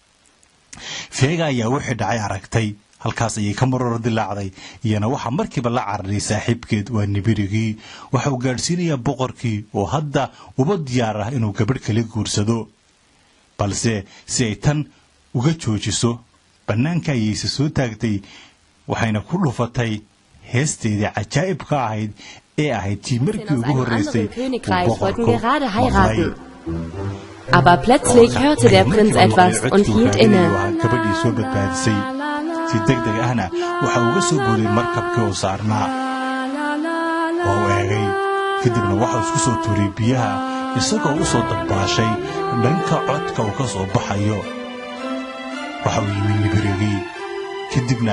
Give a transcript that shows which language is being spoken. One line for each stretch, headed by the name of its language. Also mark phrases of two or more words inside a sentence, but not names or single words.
Somali: Vega ayaa wixii dhacay aragtay halkaas ayay ka marar dilaacday iyana waxa markiiba la cararay saaxiibkeed waa nibirigii waxa uu gaarsiinaya boqorkii oo hadda uba diyaar ah inuu gabadh kale guursado balse si ay tan uga joojiso banaanka ayay soo taagtay waxayna ku dhufatay heesteedii cajaa'ibka ahayd ee ahayd tii markii ugu horeysay
German: Aber plötzlich hörte der Prinz etwas und hielt inne.
Somali: Si degdeg ahna waxa uga soo booday markabkii oo saarnaa oo eegay kadibna waxa isku soo tuuray biyaha isagoo u soo dabaashay dhanka codka uu ka soo baxayo waxa uu yimid nibirigii kadibna